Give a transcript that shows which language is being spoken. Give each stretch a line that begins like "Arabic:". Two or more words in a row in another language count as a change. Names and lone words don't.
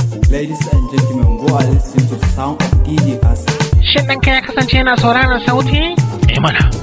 English: Ladies and gentlemen, go and listen to the sound of D J Kasim.
Hausa: Shin ɗanka ya kasance yana sauraron sauti? Eh mana.